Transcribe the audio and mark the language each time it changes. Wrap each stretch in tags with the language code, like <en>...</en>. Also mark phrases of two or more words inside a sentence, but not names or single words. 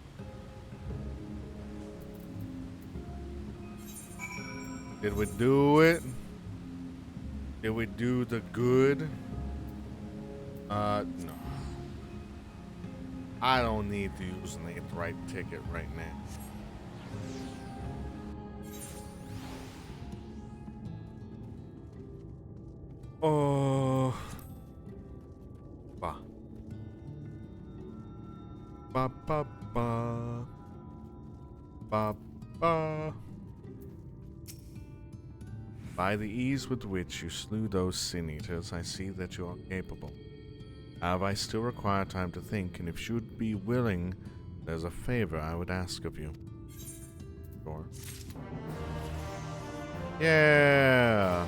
<en>Did we do it? Did we do the good? No. I don't need to use the right ticket right now. Oh. Ba. Ba ba ba. Ba ba. By the ease with which you slew those sin eaters, I see that you are capable. However, I still require time to think, and if you would be willing, there's a favor I would ask of you. Sure. Yeah!</en>